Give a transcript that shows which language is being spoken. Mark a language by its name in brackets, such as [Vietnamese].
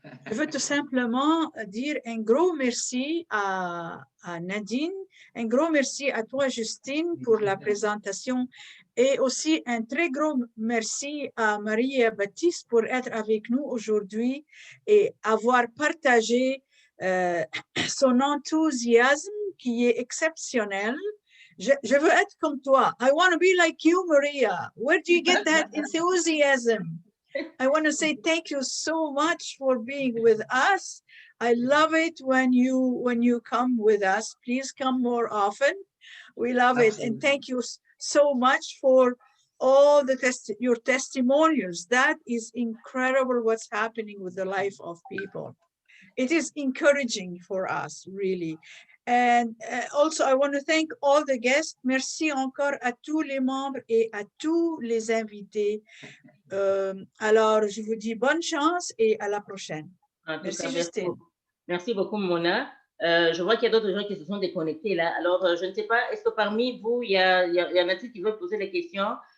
[French] Je veux tout simplement dire un gros merci à Nadine, un gros merci à toi, Justine, pour la présentation et aussi un très gros merci à Maria Baptiste pour être avec nous aujourd'hui et avoir partagé son enthousiasme qui est exceptionnel. Je veux être comme toi. [English] I want to be like you, Maria. Where do you get that enthusiasm? I want to say thank you so much for being with us. I love it when you come with us. Please come more often. We love Absolutely. It. And thank you so much for all your testimonials. That is incredible what's happening with the life of people. It is encouraging for us, really. And also, I want to thank all the guests. [French] Merci encore à tous les membres et à tous les invités. Alors, je vous dis bonne chance et à la prochaine. Merci, Justine. Merci beaucoup, Mona. Je vois qu'il y a d'autres gens qui se sont déconnectés là. Alors, je ne sais pas, est-ce que parmi vous, il y en a-t-il qui veulent poser des questions?